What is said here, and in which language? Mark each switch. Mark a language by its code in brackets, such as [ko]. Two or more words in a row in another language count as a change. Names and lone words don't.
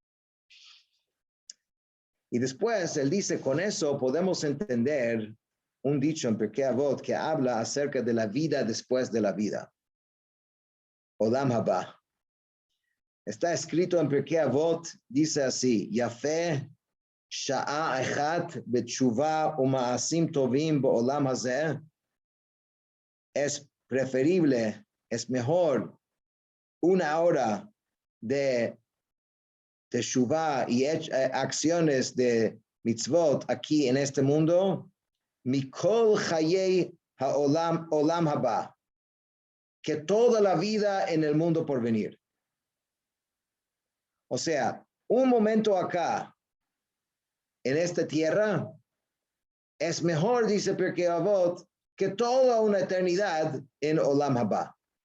[es] Y después él dice, con eso podemos entender un dicho en Pirkei Avot que habla acerca de la vida después de la vida. [he] Olam haba. [es] Está escrito en Pirkei Avot, dice así, [he] Yafeh sha'a echat betshuva uma'asim tovim ba'olam hazeh. [es] Es preferible, es mejor una hora de teshuvah y acciones de mitzvot aquí en este mundo, [he] mikol chayei ha'olam haba, [es] que toda la vida en el mundo por venir. O sea, un momento acá, en esta tierra, es mejor, dice Pirkei Avot, que toda una eternidad en [he] Olam Haba.